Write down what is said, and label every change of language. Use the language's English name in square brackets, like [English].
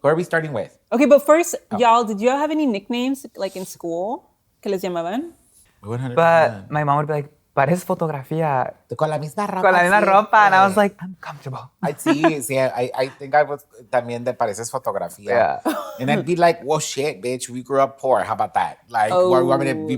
[English] Who are we starting with? Okay, but first, y'all, did y'all have any nicknames like in school? [Spanish] Que les llamaban? [English] 100%. But my mom would be like, [Spanish] pareces fotografía Con la misma ropa. con la misma siempre. [English] ropa. And I was like, I'm comfortable. Sí, I think I was [Spanish] también de pareces fotografía. [English] Yeah. And I'd be like, well, shit, bitch, we grew up poor. How about that? Like, what do you want me to be?